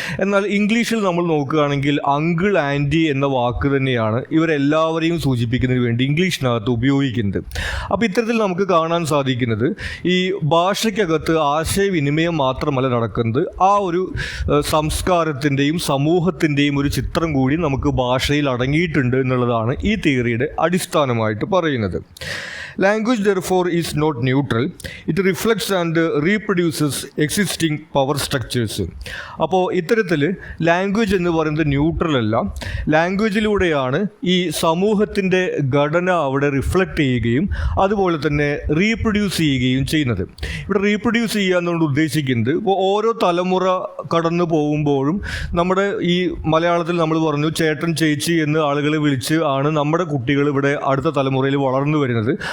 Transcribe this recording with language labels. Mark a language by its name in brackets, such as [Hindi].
[Malayalam] എന്നാൽ ഇംഗ്ലീഷിൽ നമ്മൾ നോക്കുകയാണെങ്കിൽ അങ്കിൾ, ആൻറ്റി എന്ന വാക്ക് തന്നെയാണ് ഇവരെല്ലാവരെയും സൂചിപ്പിക്കുന്നതിന് വേണ്ടി ഇംഗ്ലീഷിനകത്ത് ഉപയോഗിക്കുന്നത്. അപ്പോൾ ഇത്തരത്തിൽ നമുക്ക് കാണാൻ സാധിക്കുന്നത് ഈ ഭാഷയ്ക്കകത്ത് ആശയവിനിമയം മാത്രമല്ല നടക്കുന്നത്, ആ ഒരു സംസ്കാരത്തിൻ്റെയും സമൂഹത്തിൻ്റെയും ഒരു ചിത്രം കൂടി നമുക്ക് ഭാഷയിൽ അടങ്ങിയിട്ടുണ്ട് എന്നുള്ളതാണ് ഈ തിയറിയുടെ അടിസ്ഥാനമായിട്ട് പറയുന്നത്. [English] Language therefore is not neutral. It reflects and reproduces existing power structures. [Malayalam] അപ്പോൾ ഇത്തരത്തിൽ ലാംഗ്വേജ് എന്ന് പറയുന്നത് ന്യൂട്രൽ അല്ല. ലാംഗ്വേജിലൂടെയാണ് ഈ സമൂഹത്തിൻ്റെ ഘടന അവിടെ റിഫ്ലക്റ്റ് ചെയ്യുകയും അതുപോലെ തന്നെ റീപ്രൊഡ്യൂസ് ചെയ്യുകയും ചെയ്യുന്നത്. ഇവിടെ റീപ്രൊഡ്യൂസ് ചെയ്യുക എന്നുകൊണ്ട് ഉദ്ദേശിക്കുന്നത് ഇപ്പോൾ ഓരോ തലമുറ കടന്നു പോകുമ്പോഴും നമ്മുടെ ഈ മലയാളത്തിൽ നമ്മൾ പറഞ്ഞു ചേട്ടൻ, ചേച്ചി എന്ന് ആളുകളെ വിളിച്ച് ആണ് നമ്മുടെ കുട്ടികൾ ഇവിടെ അടുത്ത തലമുറയിൽ വളർന്നു വരുന്നത്.